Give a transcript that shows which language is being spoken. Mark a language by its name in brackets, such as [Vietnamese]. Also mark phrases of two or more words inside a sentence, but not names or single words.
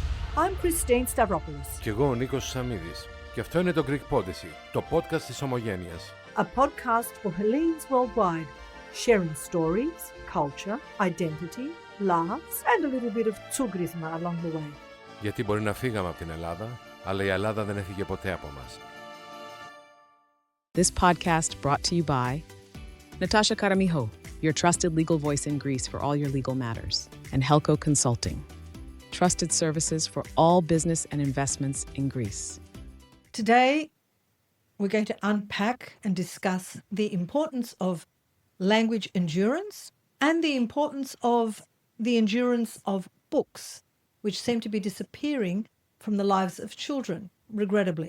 [English] I'm Christine Stavropoulos. [Greek] Και εγώ ο Νίκος Σαμίδης. Και αυτό είναι το Greek Podyssey, το podcast της Ομογένειας. [English] A podcast for Hellenes worldwide, sharing stories, culture, identity, laughs and a little bit of tsugrisma along the way. [Greek] Γιατί μπορεί να φύγαμε από την Ελλάδα, αλλά η Ελλάδα δεν έφυγε ποτέ από μας. [English] This podcast brought to you by Natasha Karamiho, your trusted legal voice in Greece for all your legal matters, and Helco Consulting, trusted services for all business and investments in Greece. Today, we're going to unpack and discuss the importance of language endurance and the importance of the endurance of books, which seem to be disappearing from the lives of children, regrettably.